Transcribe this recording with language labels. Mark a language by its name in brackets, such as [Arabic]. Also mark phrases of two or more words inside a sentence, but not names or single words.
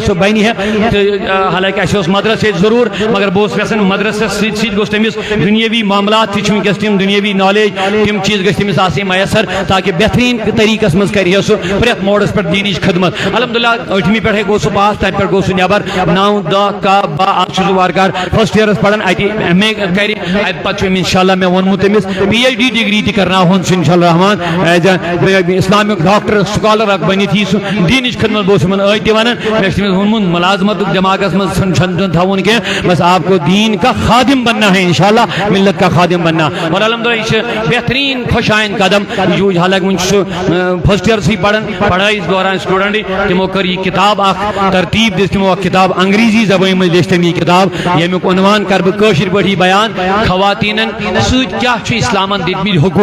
[Kashmiri] سُہ بنہِ ہے تہٕ حالانکہِ اَسہِ اوس مدرسہٕ ییٚتہِ ضروٗر مگر بہٕ اوسُس یژھان مدرسس سۭتۍ سۭتۍ گوٚژھ تٔمِس دُنیٲوی معاملات تہِ چھِ وٕنکیٚس تِم دُنیٲوی نالیج تِم چیٖز گژھِ تٔمِس آسٕنۍ میسر تاکہِ بہتریٖن طریٖقس منٛز کرِ ہے سُہ پرٛٮ۪تھ موڈس پٮ۪ٹھ دیٖنٕچ خدمت الحمدللہ ٲٹھمہِ پٮ۪ٹھے گوٚو سُہ پاس تتہِ پٮ۪ٹھ گوٚو سُہ نٮ۪بر 9 10 کاہ 12 آز چھُ سُہ وارٕکار [English] first year [Kashmiri] پران اتہِ MA کرِ اتہِ پتہٕ چھُ أمۍ [Arabic] انشاء اللہ [Kashmiri] مےٚ ووٚنمُت تٔمِس PhD ڈگری تہِ کرناوہون سُہ انشاء اللہ رحمان [English] as Islamic doctor scholar [Kashmiri] اکھ بنِتھ یی سُہ دیٖنٕچ خدمت بہٕ اوسُس یِمن ٲدۍ تہِ ونان مےٚ چھُ تٔمِس ووٚنمُت ملازمتُک دٮ۪ماغس منٛز چھُنہٕ تھاوُن کینٛہہ [Urdu] بس آپ کو دین کا خادم بننا ہے [Arabic] انشاء اللہ [Urdu] ملت کا خادم بننا [Kashmiri] اور الحمدللہ یہ چھُ بہتریٖن خۄش آیِند قدم حالانکہِ وُنہِ چھُ سُہ [English] first year [Kashmiri] پران پڑھٲے دوران سٹوڈنٹٕے تِمو کٔر یہِ کِتاب اکھ ترتیٖب دِژ تِمو اکھ کِتاب انگریزی زبٲنۍ منٛز لیٚچھ تٔمۍ یہِ کِتاب ییٚمیُک عنوان کرٕ بہٕ کٲشِر پٲٹھی بیان خواتیٖنن سۭتۍ کیٛاہ چھُ اسلامن دِتمٕتۍ